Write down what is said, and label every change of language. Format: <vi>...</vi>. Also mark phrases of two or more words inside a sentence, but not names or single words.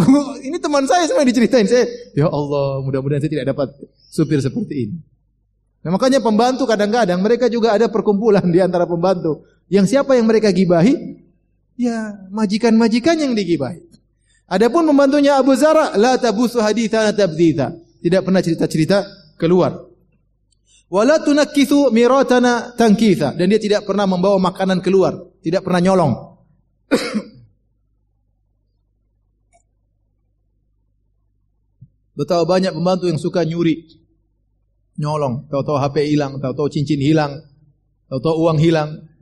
<id>Ini teman saya semua diceritain. Saya,</id> <ar>يا الله,</ar> <id>mudah-mudahan saya tidak dapat supir seperti ini. Nah, makanya pembantu kadang-kadang mereka juga ada perkumpulan di antara pembantu. Yang siapa yang mereka gibahi? Ya, majikan-majikan yang digibahi. Adapun pembantunya Abu Zara,</id> <ar>لا تبث حديثنا تبثيثا.</ar> <id>Tidak pernah cerita-cerita keluar.</id> <ar>ولا تنقث ميرتنا تنقيثا,</ar> <id>dan dia tidak pernah membawa makanan keluar, tidak pernah nyolong. Betapa banyak pembantu yang suka nyuri, nyolong, tahu-tahu HP hilang, tahu-tahu cincin hilang, tahu-tahu uang hilang.</id>